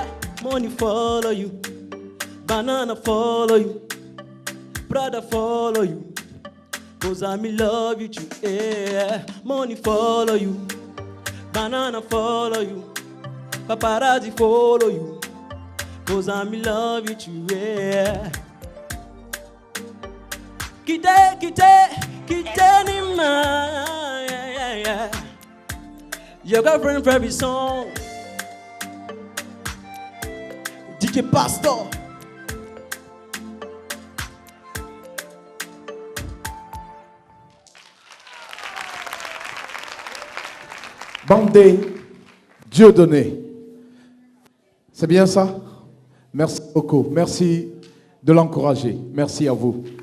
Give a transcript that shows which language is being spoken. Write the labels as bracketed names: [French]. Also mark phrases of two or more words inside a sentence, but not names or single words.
[English] Money follow you, banana follow you, brother follow you, cause I'm in love with you. Yeah. Money follow you, banana follow you, paparazzi follow you, cause I'm in love with you. Yeah. Kite ni ma, yeah, yeah. Your girlfriend for every song. DJ Pastor. Bandé, Dieudonné. [French] C'est bien ça? Merci beaucoup. Merci de l'encourager. Merci à vous.